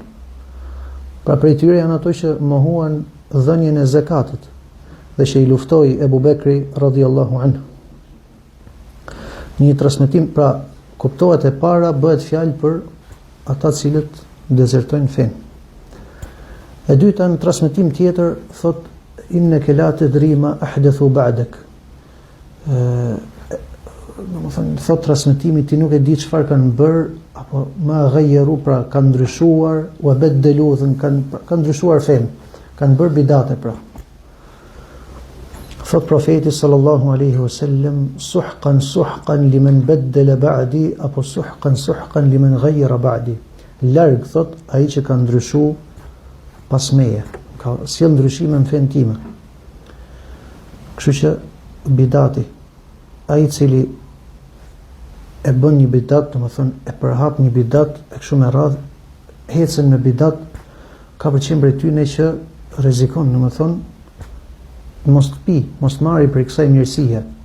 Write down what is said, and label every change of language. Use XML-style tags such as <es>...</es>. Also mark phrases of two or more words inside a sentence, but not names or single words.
<sq>Pra prej tyre janë ato që mohuan dhënien e zakatit dhe që i luftoi Ebu Bekri</sq> <ar>رضي الله عنه.</ar> <sq>Një transmetim, pra kuptohet e para bëhet fjalë për ata të cilët dezertojnë fen. E dyta në transmetim tjetër thot</sq> <ar>إنك لا تدري ما أحدثوا بعدك.</ar> <sq>Domethënë thot transmetimi ti nuk e di çfarë kanë bër apo</sq> <ar>ما غيروا,</ar> <sq>pra kanë ndryshuar,</sq> <ar>وبدلوا,</ar> <sq>kanë ndryshuar fen, kanë bër bidate pra. Thot profeti</sq> <ar>صلى الله عليه وسلم سحقا سحقا لمن بدل بعدي</ar> <sq>apo</sq> <ar>سحقا لمن غير بعدي.</ar> <sq>Larg thot ai që ka ndryshuar pas meje, ka sjell ndryshime në fen time. Kështu që bidati, ai i cili e bën një bidat, domethënë e përhap një bidat e kështu me radhë, hecën me bidat, ka përqen prej tyne që rrezikon, domethënë mos të pi, mos të marri për kësaj mirësie.</sq>